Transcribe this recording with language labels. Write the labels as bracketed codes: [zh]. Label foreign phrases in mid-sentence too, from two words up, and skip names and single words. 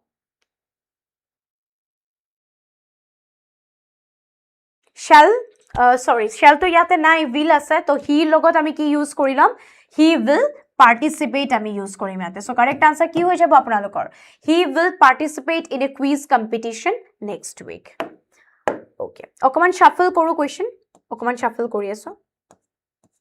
[as] shall তো ইয়াতে নাই will আছে তো he লগত আমি কি ইউজ কৰিলাম [en] he will participate [as] আমি ইউজ কৰিম ইয়াতে সো [en] correct answer [as] কি হৈ যাব আপোনালোকৰ [en] he will participate in a quiz competition next week okay [as] অকমান shuffle কৰো question অকমান shuffle কৰি আছো